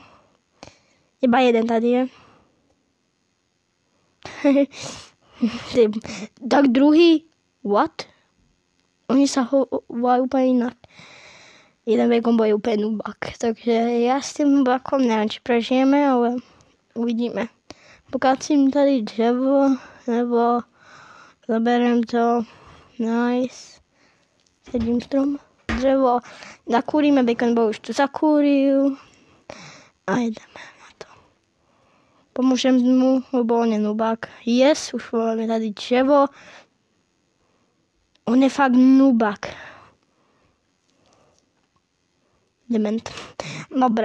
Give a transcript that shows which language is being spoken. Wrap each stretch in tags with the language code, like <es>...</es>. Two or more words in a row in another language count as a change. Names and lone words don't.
<sk>Iba jeden</sk> <cs>tady je.</cs> <sk>Tak druhý, what? Oni sa volajú úplne inak. Jeden Bacon Boy je úplne nubak, takže ja s tým nubakom neviem, či prežijeme, ale uvidíme.</sk> <cs>Pokácím tady dřevo,</cs> <sk>nebo zaberiem to, nice, sedím strom, dřevo, zakúrime, Bacon Boy už to zakúril a ideme na to. Pomôžem mu, lebo on je nubak. Yes, už máme</sk> <cs>tady dřevo,</cs> <sk>on je fakt nubak. Dement. Dobre.</sk>